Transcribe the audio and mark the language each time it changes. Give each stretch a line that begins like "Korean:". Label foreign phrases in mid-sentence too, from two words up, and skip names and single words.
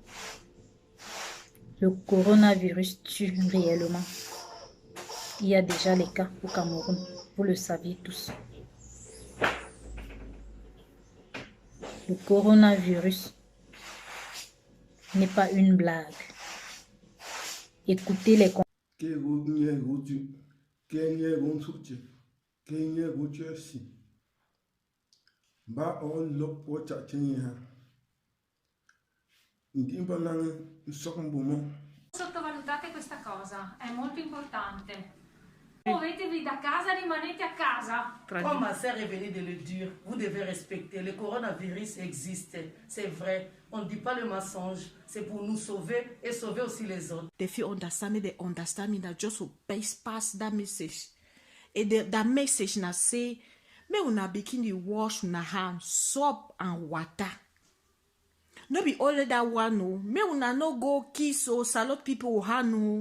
French: Le coronavirus tue réellement. Il y a déjà les cas au Cameroun, vous le saviez tous. Le coronavirus n'est pas une blague. Écoutez les
Italian: Sottovalutate questa cosa, è molto importante. Muovetevi da casa, rimanete a casa.
French: Comme ma sœur est venue de le dire, vous devez respecter. Le coronavirus existe, c'est vrai. On ne dit pas le mensonge. C'est pour nous sauver et sauver aussi les autres.
Nigerian Pidgin: If you understand me, they understand me. That just pass that message. And that message na say, me una begin to wash una hands, soap and water. No be only that one, no. May una no go kiss or salute people hand, no.